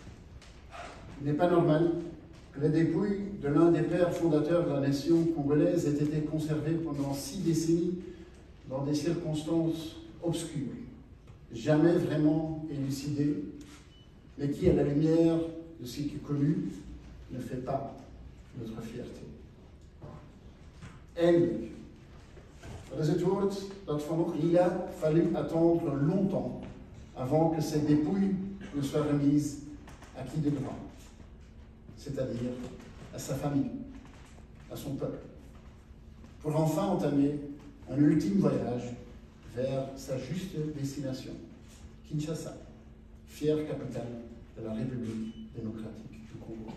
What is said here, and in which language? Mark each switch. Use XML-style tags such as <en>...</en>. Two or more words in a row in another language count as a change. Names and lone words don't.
<fr>Il n'est pas normal que la dépouille de l'un des pères fondateurs de la nation congolaise ait été conservée pendant 6 décennies dans des circonstances obscures, jamais vraiment élucidées, mais qui, à la lumière de ce qui est connu, ne fait pas notre fierté.</fr> <nl>Eindelijk. Dat is het woord dat van</nl> <fr>il a fallu attendre longtemps avant que ces dépouilles ne soient remises à qui de droit, c'est-à-dire à sa famille, à son peuple, pour enfin entamer un ultime voyage vers sa juste destination, Kinshasa, fière capitale de la République démocratique du Congo.</fr>